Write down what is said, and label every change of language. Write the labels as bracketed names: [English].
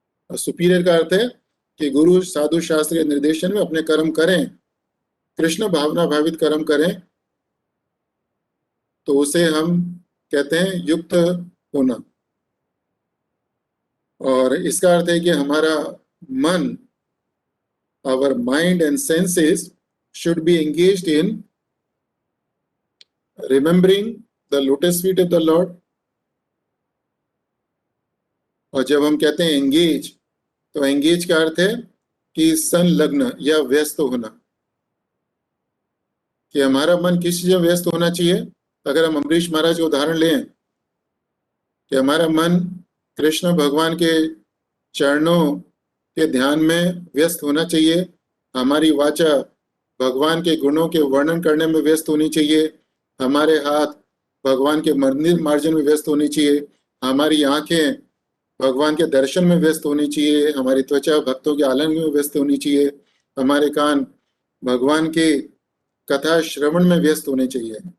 [Hindi] और सुपीरियर का अर्थ है कि गुरु साधु शास्त्र के निर्देशन में अपने कर्म करें, कृष्ण भावना भावित कर्म करें, तो उसे हम कहते हैं युक्त होना। और इसका अर्थ है कि हमारा मन, [English] our mind and senses should be engaged in remembering the lotus feet of the Lord, [Hindi] और जब हम कहते हैं एंगेज, तो एंगेज का अर्थ है कि संलग्न या व्यस्त होना, कि हमारा मन किस चीज में व्यस्त होना चाहिए। अगर हम अम्बरीश महाराज का उदाहरण लें कि हमारा मन कृष्ण भगवान के चरणों के ध्यान में व्यस्त होना चाहिए, हमारी वाचा भगवान के गुणों के वर्णन करने में व्यस्त होनी चाहिए, हमारे हाथ भगवान के मंदिर मार्जन में व्यस्त होनी चाहिए, हमारी आंखें भगवान के दर्शन में व्यस्त होनी चाहिए, हमारी त्वचा भक्तों के आलिंगन में व्यस्त होनी चाहिए, हमारे कान भगवान के कथा श्रवण में व्यस्त होने चाहिए,